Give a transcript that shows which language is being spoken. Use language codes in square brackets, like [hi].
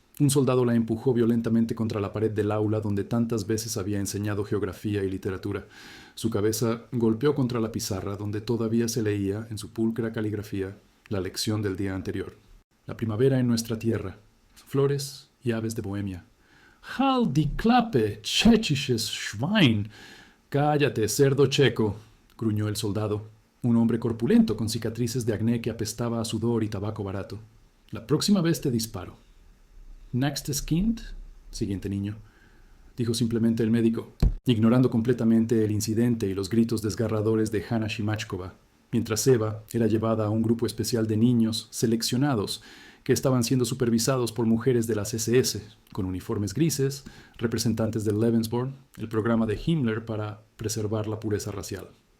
[es] Un soldado la empujó violentamente contra la pared del aula donde tantas veces había enseñado geografía y literatura. Su cabeza golpeó contra la pizarra donde todavía se leía, en su pulcra caligrafía, la lección del día anterior. La primavera en nuestra tierra, flores y aves de Bohemia. [de] «Halt die Klappe, tschechisches Schwein!» [es] «Cállate, cerdo checo», gruñó el soldado, un hombre corpulento con cicatrices de acné que apestaba a sudor y tabaco barato. «La próxima vez te disparo». [de] «Nächstes Kind», [es] siguiente niño, dijo simplemente el médico, ignorando completamente el incidente y los gritos desgarradores de Hanna Shimachkova, mientras Eva era llevada a un grupo especial de niños seleccionados que estaban siendo supervisados por mujeres de las SS, con uniformes grises, representantes del Lebensborn, el programa de Himmler para preservar la pureza racial.